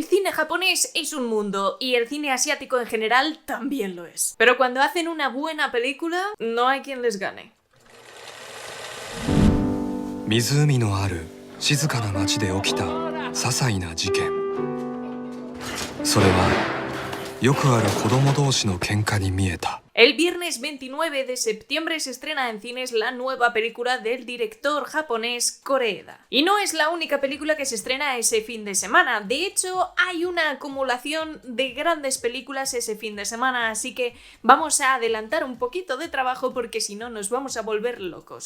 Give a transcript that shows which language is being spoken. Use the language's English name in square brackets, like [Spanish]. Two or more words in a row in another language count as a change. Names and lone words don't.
[Spanish] cine japonés es un mundo y el cine asiático en general también lo es. Pero cuando hacen una buena película, no hay quien les gane. [Japanese] 湖のある静かな町で起きた些細な事件。それはよくある子供同士の喧嘩に見えた。 [Spanish] El viernes 29 de septiembre se estrena en cines la nueva película del director japonés Koreeda. Y no es la única película que se estrena ese fin de semana. De hecho, hay una acumulación de grandes películas ese fin de semana, así que vamos a adelantar un poquito de trabajo porque si no nos vamos a volver locos.